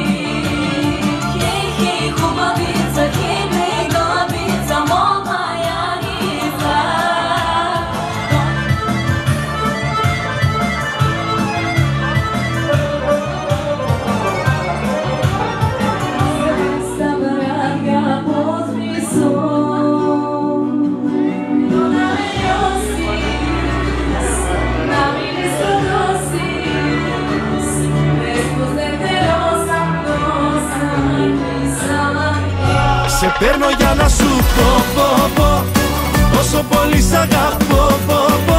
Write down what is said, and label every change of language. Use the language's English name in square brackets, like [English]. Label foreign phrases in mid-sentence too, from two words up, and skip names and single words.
[Bulgarian] Хей, хей, хубавица, хей, бегавица, мома Яница. Събрага подписо. [Greek] Σε παίρνω για να σου πω πόσο πολύ σ' αγαπώ.